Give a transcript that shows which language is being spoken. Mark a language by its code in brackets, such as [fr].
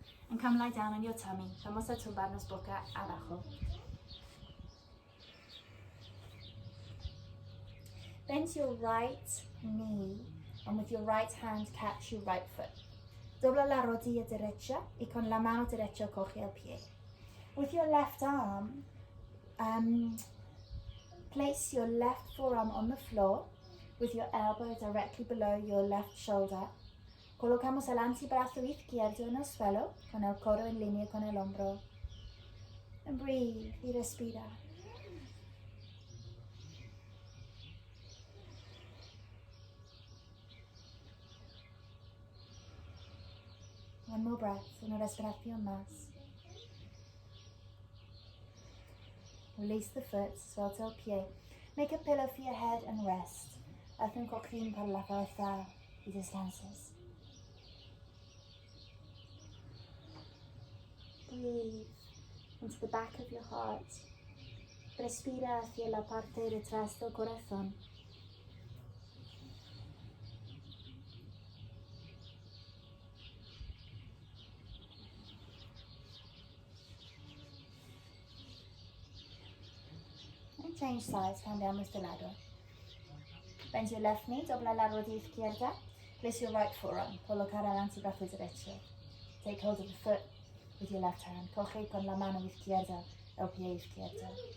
[en] And come lie down on your tummy. [es] Vamos a tumbarnos boca abajo. [en] Bend your right knee and with your right hand catch your right foot. [es] Dobla la rodilla derecha y con la mano derecha coge el pie. [en] With your left arm, place your left forearm on the floor with your elbow directly below your left shoulder. [es] Colocamos el antebrazo izquierdo en el suelo, con el codo en línea con el hombro. [en] And breathe [es] y respira. [en] One more breath, [es] una respiración más. [en] Release the foot, [es] suelta el pie. [en] Make a pillow for your head and rest. [es] Haz un cojín para la cabeza y descanses. [en] Breathe into the back of your heart. [es] Respira hacia la parte detrás del corazón. [en] And change sides, [es] cambiamos de lado. [en] Bend your left knee, [es] dobla la rodilla izquierda. [en] Place your right foot on. [es] Colocar el antebrazo derecho. [en] Take hold of the foot with your left hand. [es] Coge con la mano izquierda el pie izquierdo.